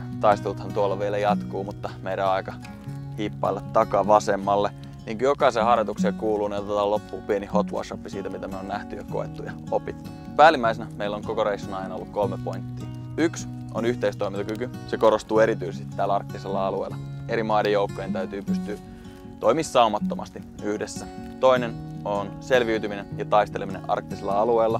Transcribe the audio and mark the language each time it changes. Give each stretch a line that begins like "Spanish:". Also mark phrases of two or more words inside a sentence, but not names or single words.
Finnish: Taisteluthan tuolla vielä jatkuu, mutta meidän on aika hiippailla takaa vasemmalle. Niin kuin jokaisen harjoitukseen kuuluu, niin otetaan loppuun pieni
English: hot wash-up
Finnish: siitä, mitä me on nähty ja koettu ja opittu. Päällimmäisenä meillä on koko reissun aina ollut 3 pointtia. 1 on yhteistoimintakyky. Se korostuu erityisesti täällä arktisella alueella. Eri maiden joukkojen täytyy pystyä toimimaan saumattomasti yhdessä. 2 on selviytyminen ja taisteleminen arktisella alueella.